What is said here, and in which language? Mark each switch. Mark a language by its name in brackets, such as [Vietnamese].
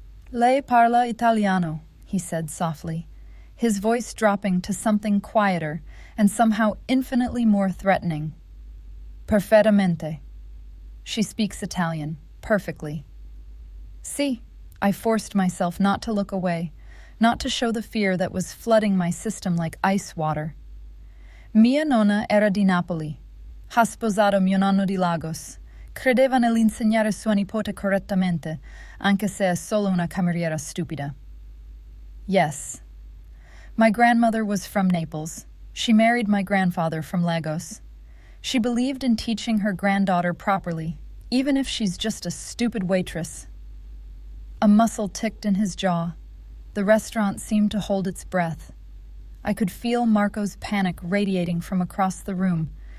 [Italian] "Lei parla italiano," [English] he said softly, his voice dropping to something quieter and somehow infinitely more threatening. [Italian] "Perfettamente." [English] She speaks Italian, perfectly. [Italian] "Si." [English] I forced myself not to look away, not to show the fear that was flooding my system like ice water. [Italian] "Mia nonna era di Napoli. Ha sposato mio nonno di Lagos. Credeva nell'insegnare sua nipote correttamente, anche se è solo una cameriera stupida." [English] Yes. My grandmother was from Naples. She married my grandfather from Lagos. She believed in teaching her granddaughter properly, even if she's just a stupid waitress. A muscle ticked in his jaw. The restaurant seemed to hold its breath. I could feel Marco's panic radiating from across the room,